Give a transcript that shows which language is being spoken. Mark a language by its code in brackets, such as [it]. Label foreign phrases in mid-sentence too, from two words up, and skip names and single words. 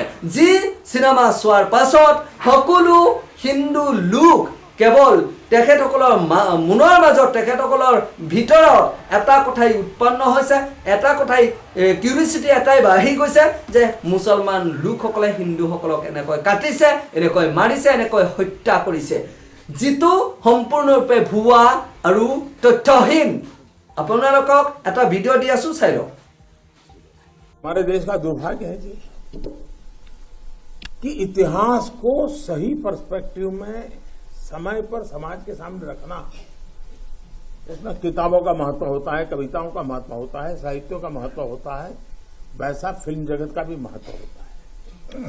[as] যি চিনেমা চোৱাৰ পাছত সকলো হিন্দু লোক কেৱল তেখেতসকলৰ মনৰ মাজত, তেখেতসকলৰ ভিতৰত এটা কথাই উৎপন্ন হৈছে, এটা কথাই কিউৰিচিটি এটাই বাঢ়ি গৈছে যে মুছলমান লোকসকলে হিন্দুসকলক এনেকৈ কাটিছে, এনেকৈ মাৰিছে, এনেকৈ হত্যা কৰিছে, যিটো সম্পূৰ্ণৰূপে ভুৱা আৰু তথ্যহীন। আপোনালোকক এটা ভিডিঅ' দি আছো, চাই লওক। [hi] हमारे देश का दुर्भाग्य है जी कि इतिहास को सही पर्सपेक्टिव में समय पर समाज के सामने रखना, इसमें किताबों का महत्व होता है, कविताओं का महत्व होता है, साहित्यों का महत्व होता है, वैसा फिल्म जगत का भी महत्व होता है।